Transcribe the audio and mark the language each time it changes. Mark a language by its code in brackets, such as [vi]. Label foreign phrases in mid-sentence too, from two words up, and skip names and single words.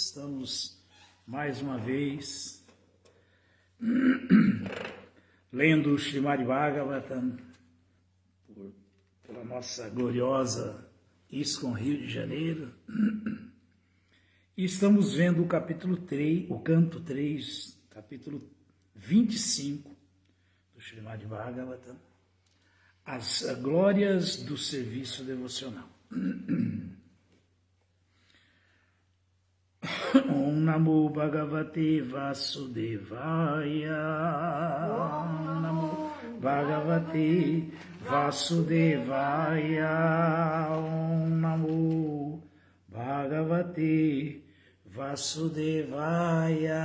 [pt] Estamos mais uma vez lendo o Srimad Bhagavatam pela nossa gloriosa ISKCON Rio de Janeiro. E estamos vendo o capítulo 3, o canto 3, capítulo 25 do Srimad Bhagavatam. As glórias do serviço devocional. [sa] ॐ नमो भगवते वासुदेवाय. ॐ नमो भगवते वासुदेवाय. ॐ नमो भगवते वासुदेवाय.